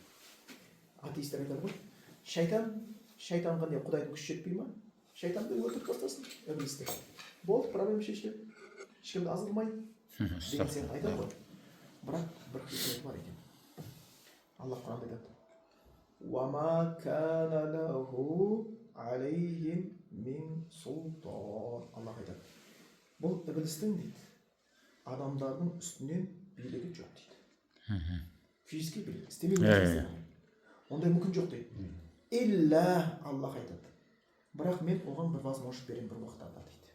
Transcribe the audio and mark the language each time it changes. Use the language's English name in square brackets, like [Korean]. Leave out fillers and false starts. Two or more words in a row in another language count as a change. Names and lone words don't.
[Kazakh] Атеистер айтады ғой, шайтанға не Құдайдың күші жетпей ма? Шайтанды өлтіріп тастасын, іблисті. Болды, проблема шешіледі. Ешкімді азғырмайды. Деген сияқты айтады ғой. Бірақ бір хикмет бар екен. Алла Құранда айтады. [Arabic] وَمَا كَانَ لَهُ عَلَيْهِمْ مِنْ سُلْطَانٍ. [Kazakh] Алла айтады. Бұл іблистің дейді, адамдардың үстінен билігі жоқ дейді. Физически билік, істемеу керек. Ондай мүмкін жоқ дейді. Илля Аллах айтады. Бірақ мен оған бір возможность беремін бір уақыттарда дейді.